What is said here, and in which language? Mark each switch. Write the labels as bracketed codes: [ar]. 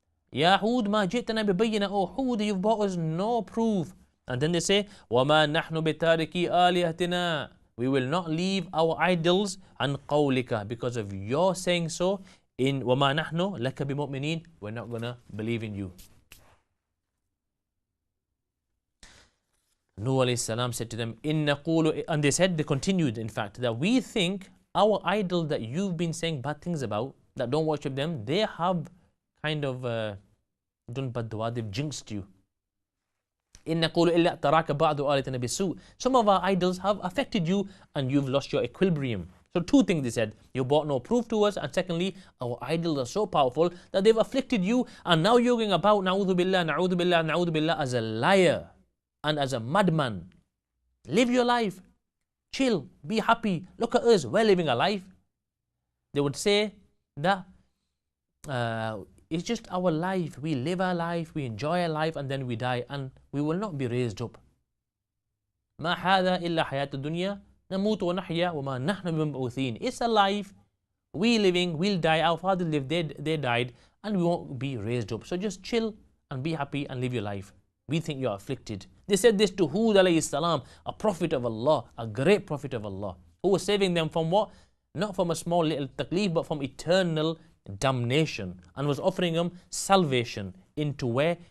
[ar] Ya Hud ma ji'tana bibayyina. [en] Oh Hud, you've brought us no proof. And then they say, [ar] وَمَا نَحْنُ بِتَارِكِي آلِهَتِنَا. [en] We will not leave our idols [ar] عَنْ قَوْلِكَ, [en] because of your saying so. [ar] In وَمَا نَحْنُ لَكَ بِمُؤْمِنِينَ. [en] We're not going to believe in you. Nuh alayhi salam said to them, [ar] إِن نَقُولُ. [en] And they continued in fact, that we think our idol that you've been saying bad things about, that don't worship them, they have kind of done bad dua, they've jinxed you. [ar] إِن نَقُولُ إِلَّا تَرَاكَ بَعْضُ آلِهَتِنَا بِسُوءٍ. [en] Some of our idols have affected you and you've lost your equilibrium. So two things they said, you brought no proof to us, and secondly, our idols are so powerful that they've afflicted you, and now you're going about na'udhu billah, na'udhu billah, na'udhu billah, as a liar and as a madman. Live your life, chill, be happy. Look at us, we're living a life. They would say that it's just our life. We live our life, we enjoy our life, and then we die, and we will not be raised up. [ar] ما هذا إلا حياة الدنيا نموت ونحيا وما نحن بمبعوثين. [en] It's a life. We living, we'll die. Our fathers lived, they died, and we won't be raised up. So just chill and be happy and live your life. We think you're afflicted. They said this to Hud alayhi salam, a prophet of Allah, a great prophet of Allah, who was saving them from what? Not from a small little taklif, but from eternal damnation, and was offering them salvation into where?